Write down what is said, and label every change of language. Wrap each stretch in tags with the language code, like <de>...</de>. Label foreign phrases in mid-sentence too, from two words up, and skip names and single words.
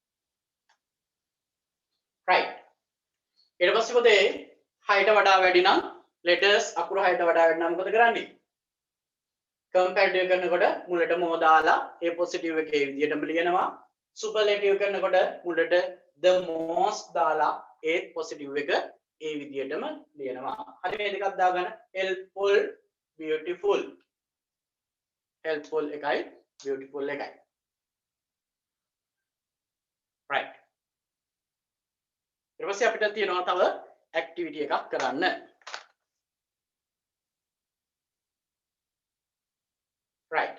<si>right? ඊට පස්සේ පුතේ 6ට වඩා වැඩි නම් letters අකුරු 6ට වඩා වැඩි නම් මොකද කරන්නේ? comparative කරනකොට මුලට more දාලා</si> <en>a positive</en> <si>එකේ විදියටම ලියනවා. superlative කරනකොට මුලට</si> <en>the most</en> <si>දාලා</si> <en>a positive</en> <si>එක ඒ විදියටම ලියනවා. හරි මේ දෙකක් දාගන්න</si> <en>helpful beautiful helpful</en> <si>එකයි beautiful එකයි. right. ඊට පස්සේ අපිට තියෙනවා තව activity එකක් කරන්න. right.</si>